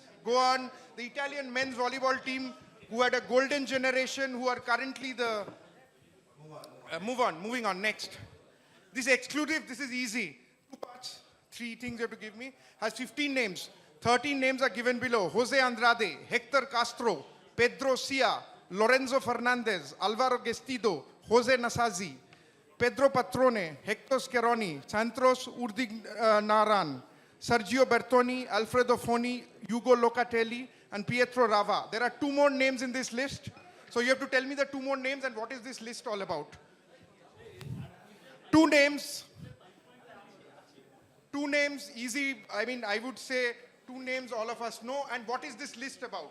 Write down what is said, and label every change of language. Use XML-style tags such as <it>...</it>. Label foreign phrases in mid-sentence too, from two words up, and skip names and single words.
<en>Go on. The Italian men's volleyball team who had a golden generation, who are currently the... moving on, next. This is exclusive, this is easy. 2 parts, 3 things you have to give me. Has 15 names. 13 names are given below. Jose Andrade, Hector Castro, Pedro Cia, Lorenzo Fernandez, Alvaro Gestido, Jose Nasazi, Pedro Patrone, Hector Scheroni, Santros Urdignaran, Sergio Bertoni, Alfredo Foni, Hugo Locatelli, and Pietro Rava. There are 2 more names in this list. So you have to tell me the 2 more names and what is this list all about. 2 names. 2 names, easy. I mean, I would say 2 names all of us know. And what is this list about?</en>